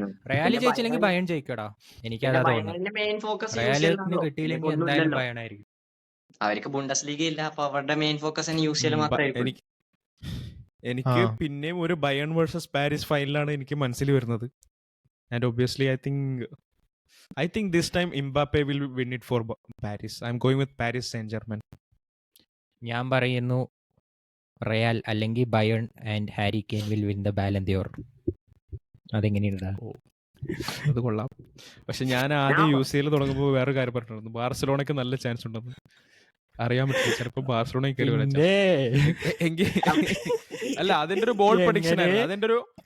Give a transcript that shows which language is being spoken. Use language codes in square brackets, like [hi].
[ml] Real ജയിച്ചില്ലെങ്കിൽ Bayern ജയിക്കടാ, എനിക്കതാ തോന്നുന്നു. റയലിന് കിട്ടിയില്ലെങ്കിൽ എന്തായാലും ബയേൺ ആയിരിക്കും. അവർക്ക് ബുണ്ടസ് ലീഗ് ഇല്ല, അപ്പൊ അവരുടെ മെയിൻ ഫോക്കസ് UCL മാത്രമേ. എനിക്ക് പിന്നെയും ഒരു ബയേൺ വേഴ്സസ് പാരീസ് ഫൈനലാണ് എനിക്ക് മനസ്സിൽ വരുന്നത്. [en] And obviously I think this time Mbappe will win it for Paris. I'm going with Paris Saint-Germain. [ml] ഞാൻ പറയുന്നു റയൽ അല്ലെങ്കിൽ Bayern [en] And Harry Kane will win the Ballon d'Or. [ml] അതെങ്ങനെയുണ്ടാ? അത് കൊള്ളാം. പക്ഷെ ഞാൻ ആദ്യം UCL തുടങ്ങുമ്പോൾ വേറെ കാര്യം പറഞ്ഞിട്ടുണ്ടായിരുന്നു, ബാർസലോണയ്ക്ക് നല്ല ചാൻസ് ഉണ്ടെന്ന്. അറിയാൻ പറ്റില്ല, ചിലപ്പോ ബാർസലോണയ്ക്ക് എങ്കിൽ അല്ല, അതിന്റെ ഒരു ബോൾഡ് പ്രഡിക്ഷൻ ആയിരുന്നു.